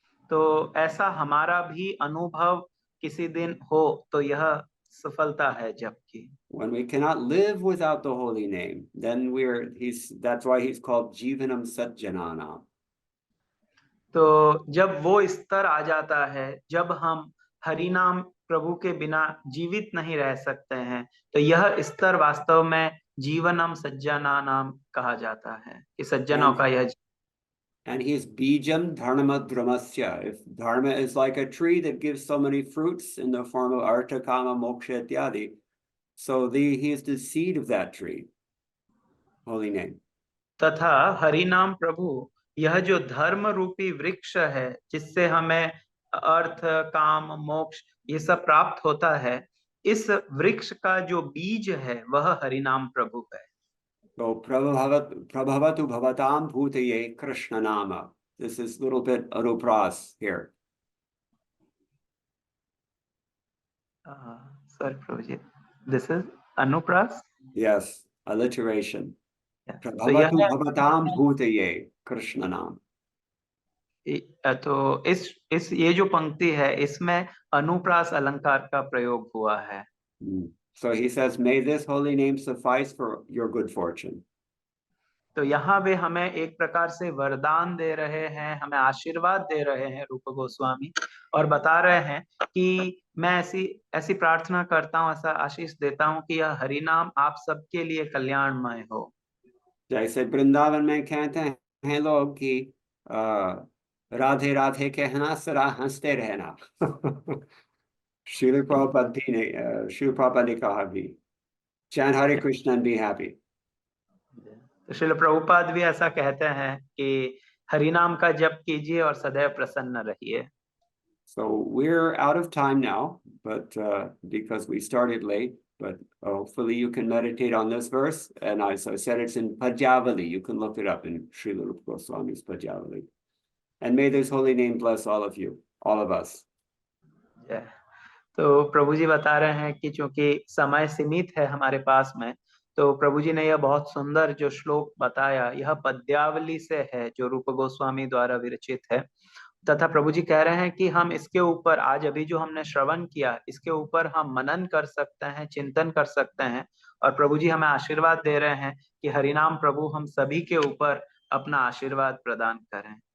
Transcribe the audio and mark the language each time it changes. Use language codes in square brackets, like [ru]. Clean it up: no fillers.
[hi] तो ऐसा हमारा भी अनुभव किसी दिन हो तो यह सफलता है जप की। [en] When we cannot live without the holy name, then that's why he's called Jivanam Satjanana. [hi] तो जब वो स्तर आ जाता है जब हम हरि नाम प्रभु के बिना जीवित नहीं रह सकते हैं, तो यह स्तर वास्तव में जीवनम सज्जना नाम कहा जाता है कि सज्जनों का यह। [en] And he's [sa] bijam dharma dhramasya. [en] If dharma is like a tree that gives so many fruits in the form of artha, kama, moksha, ityadi, so he is the seed of that tree. Holy name. [hi] तथा हरि नाम प्रभु यह जो धर्म रूपी वृक्ष है जिससे हमें अर्थ काम मोक्ष ये सब प्राप्त होता है, इस वृक्ष का जो बीज है वह हरि नाम प्रभु है। [en] So [sa] prabhavatu bhavatam bhutaye Krishna nama. [en] This is a little bit anupras here. Sorry, Prabhuji. This is anupras? Yes, alliteration. Yeah. [sa] Prabhavatu bhavatam bhutaye Krishna nama. [hi] तो इस ये जो पंक्ति है इसमें अनुप्रास अलंकार का प्रयोग हुआ है। [en] So he says, may this holy name suffice for your good fortune. [hi] तो यहाँ वे हमें एक प्रकार से वरदान दे रहे हैं, हमें आशीर्वाद दे रहे हैं रूप गोस्वामी, और बता रहे हैं कि मैं ऐसी प्रार्थना करता हूँ, ऐसा आशीष देता हूँ कि यह हरि नाम आप सबके लिए कल्याणमय हो। जैसे वृंदावन में कहते हैं लोग कि राधे राधे कहना सदा हंसते रहना। [en] Srila Prabhupada [hi] ने कहा भी, [en] chant Hare Krishna and be happy. [hi] तो श्रील प्रभुपाद भी ऐसा कहते हैं कि हरि नाम का जप कीजिए और सदैव प्रसन्न रहिए। [en] So we're out of time now, but because we started late, but hopefully you can meditate on this verse. And as I said, it's in Padyavali. You can look it up in Srila Rupa Goswami's Padyavali. And may this holy name bless all of you, all of us. Yeah. [hi] तो प्रभु जी बता रहे हैं कि चूंकि समय सीमित है हमारे पास में, तो प्रभु जी ने यह बहुत सुंदर जो श्लोक बताया यह पद्यावली से है जो रूप गोस्वामी द्वारा विरचित है, तथा प्रभु जी कह रहे हैं कि हम इसके ऊपर आज अभी जो हमने श्रवण किया इसके ऊपर हम मनन कर सकते हैं, चिंतन कर सकते हैं, और प्रभु जी हमें आशीर्वाद दे रहे हैं कि हरिनाम प्रभु हम सभी के ऊपर अपना आशीर्वाद प्रदान करें।